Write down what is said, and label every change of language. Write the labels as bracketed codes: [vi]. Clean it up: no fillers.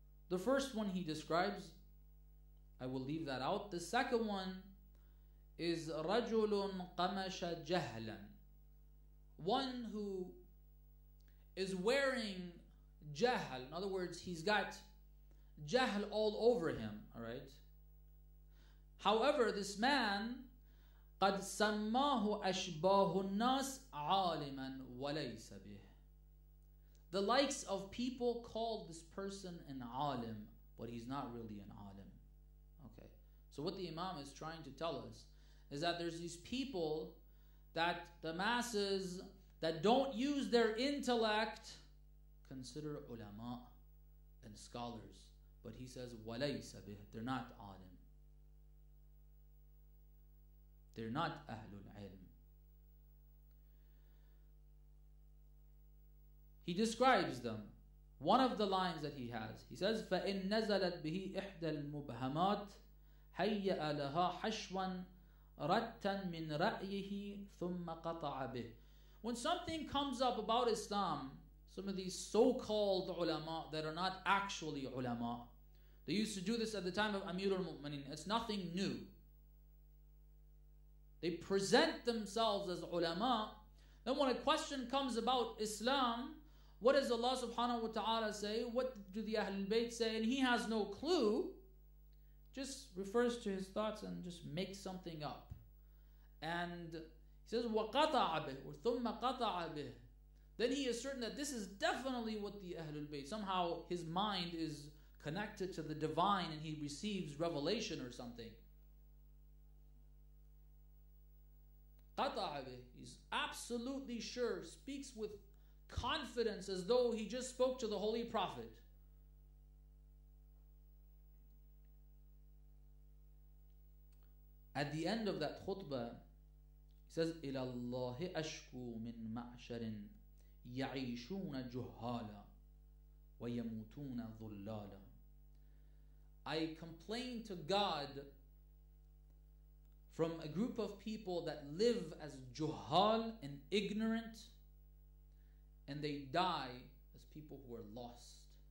[en] The first one he describes, I will leave that out. The second one is [ar] رَجُلٌ قَمَشَ جَهْلًا. [en] One who is wearing jahl. In other words, he's got jahl all over him. Alright? However, this man [ar] قد سماه أشباه الناس عالما وليس به. [en] the likes of people called this person an alim, but he's not really an alim. Okay. So what the Imam is trying to tell us is that there's these people that the masses that don't use their intellect consider ulama and scholars. But he says, [ar] وَلَيْسَ بِهِ, [en] they're not alim. They're not ahlul ilm. He describes them. One of the lines that he has, he says, [ar] فَإِن نَزَلَتْ بِهِ إِحْدَى الْمُبْهَمَاتِ هَيَّأَ لَهَا حَشْوًا رَتًّا مِنْ رَأْيِهِ ثُمَّ قَطَعَ بِهِ. [en] When something comes up about Islam, some of these so-called ulama that are not actually ulama, they used to do this at the time of Amir al-Mu'minin. It's nothing new. They present themselves as ulama. Then when a question comes about Islam, what does Allah subhanahu wa ta'ala say? What do the Ahlul Bayt say? And he has no clue. Just refers to his thoughts and just makes something up. And he says, [ar] وَقَطَعَ بِهِ, or ثُمَّ قَطَعَ بِهِ. [en] Then he is certain that this is definitely what the Ahlul Bayt, somehow his mind is connected to the divine and he receives revelation or something. [ar] قَطَعَ بِهِ. [en] He's absolutely sure, speaks with confidence as though he just spoke to the Holy Prophet. At the end of that khutbah, he says, [ar] إِلَى اللَّهِ أَشْكُو مِن مَعْشَرٍ يَعِيشُونَ جُهَّالًا وَيَمُوتُونَ ظُلَّالًا. [en] I complain to God from a group of people that live as juhal and ignorant, and they die as people who are lost.